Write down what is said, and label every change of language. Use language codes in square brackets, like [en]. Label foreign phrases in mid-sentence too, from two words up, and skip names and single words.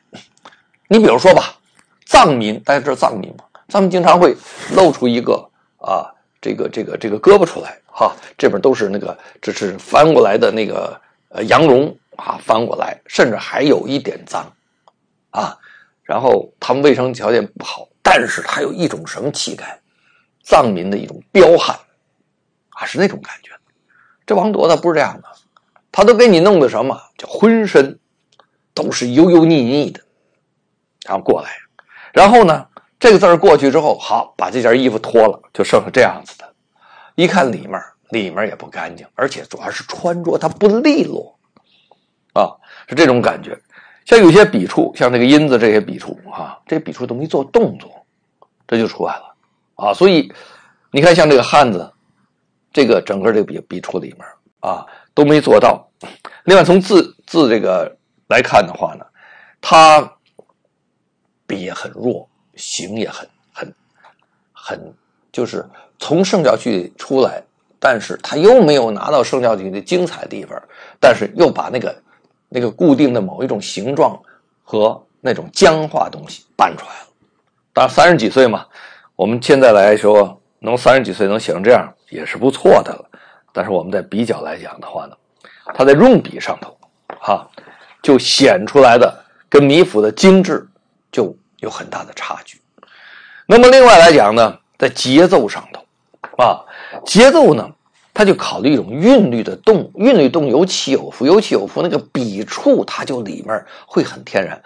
[zh] 你比如說吧，藏民，大家知道藏民吗？藏民經常會露出一個這個胳膊出來這邊都是那個這是翻過來的那個羊絨翻過來，甚至還有一點髒然後他們衛生條件不好，但是他有一種什麼氣概，藏民的一種彪悍是那种感覺。這王铎他不是這樣的，他都給你弄的什麼叫渾身都是油油膩膩的，然後過來，然後呢這個字過去之後，好把這件衣服脫了，就剩下這樣子的。一看裡面也不乾淨，而且主要是穿着它不利落是這種感觉。像有些筆觸，像這個音字這些筆觸這筆觸都沒做動作，這就出來了所以你看像這個漢字，這個整個這個筆觸裡面都沒做到。另外從字这个来看的话呢，他笔也很弱，形也很就是从圣教区里出来，但是他又没有拿到圣教区的精彩的地方，但是又把那个固定的某一种形状和那种僵化的東西搬出来了。当然30 幾歲嘛，我們現在來說能30幾歲能寫成這樣也是不錯的了。但是我們在比較來講的話呢，他在用筆上頭就顯出來的跟米芾的精緻就有很大的差距。那麼另外來講呢，在節奏上頭節奏呢，他就考慮一種韻律的動，韻律動有起有伏，有起有伏，那個筆觸它就裡面會很天然。